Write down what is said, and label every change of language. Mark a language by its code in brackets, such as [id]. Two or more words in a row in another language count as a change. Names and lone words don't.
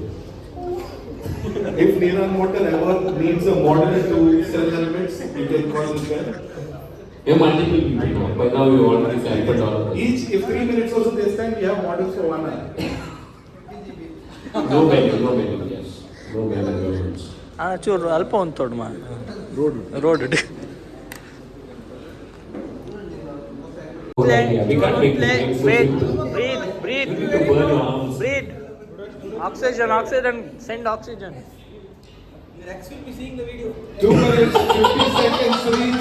[en] If Niran Motor ever needs a model to sell helmets, you can call this guy. We have multiple people now. By now we already sampled all of them. Each, if 3 minutes also this time, we have models for 1 hour. No better, yes. No better governments. ಚೂರು ಅಲ್ಪ ಒಂದು ತೊಡ್ ಮಾ ರೋಡ್ Yeah, we can't make this game so simple. breathe You need to burn your arms. breathe oxygen send oxygen 2 minutes, 50 seconds to reach.